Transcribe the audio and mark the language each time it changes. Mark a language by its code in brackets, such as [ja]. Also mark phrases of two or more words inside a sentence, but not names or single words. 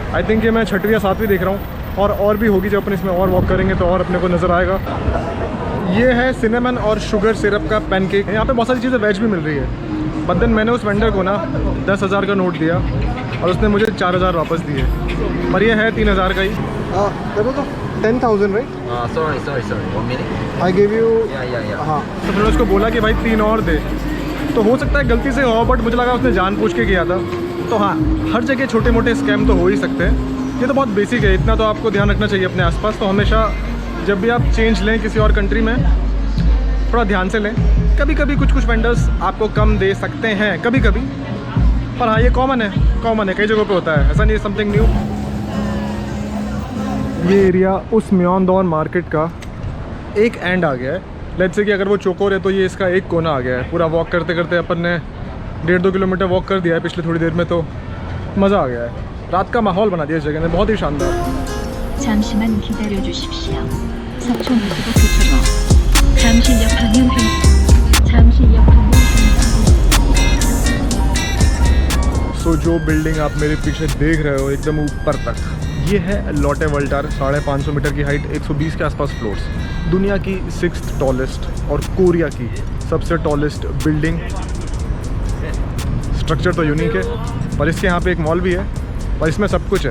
[en] I think [hi] ये मैं 6वीं या 7वीं देख रहा हूँ, और भी होगी जब अपन इसमें और वॉक करेंगे तो और अपने को नज़र आएगा। ये है सिनेमन और [en] sugar syrup [hi] का पैनकेक। यहाँ पे बहुत सारी चीज़ें वेज भी मिल रही है, [en] but then [hi] मैंने उस वेंडर को ना 10,000 का नोट दिया और उसने मुझे 4000 वापस दिए, पर ये है 3000 का ही। देखो तो 10,000 राइट? [en] Sorry. 1 minute. I give you. Yeah. [hi] हाँ, तो मैंने उसको बोला कि भाई 3 और दे, तो हो सकता है गलती से हो, बट मुझे लगा उसने जानबूझ के किया था। तो हाँ, हर जगह छोटे मोटे स्कैम तो हो ही सकते हैं, ये तो बहुत बेसिक है, इतना तो आपको ध्यान रखना चाहिए अपने आसपास। तो हमेशा जब भी आप चेंज लें किसी और कंट्री में, थोड़ा ध्यान से लें। कभी कभी कुछ वेंडर्स आपको कम दे सकते हैं, कभी कभी, पर हाँ ये कॉमन है, कई जगहों पे होता है, ऐसा नहीं है [en] something new. [hi] ये एरिया उस म्योंगडोंग मार्केट का एक एंड आ गया है। [en] let's say [hi] कि अगर वो चोकोर है तो ये इसका एक कोना आ गया है। पूरा वॉक करते करते अपन ने 1.5-2 किलोमीटर वॉक कर दिया है पिछले थोड़ी देर में, तो मज़ा आ गया है। रात का माहौल बना दिया इस जगह ने, बहुत ही शानदार। [ko] 잠시만 기다려 주십시오. 석촌호수도 그쪽으로. 잠시 옆 방향 [hi] सो जो बिल्डिंग आप मेरे पीछे देख रहे हो एकदम ऊपर तक, ये है लॉटे वोल्टार, 550 मीटर की हाइट, 120 के आसपास फ्लोर्स, दुनिया की 6th टॉलेस्ट और कोरिया की सबसे [en] tallest building. [hi] स्ट्रक्चर तो यूनिक है, पर इसके यहाँ पे एक मॉल भी है, और इसमें सब कुछ है।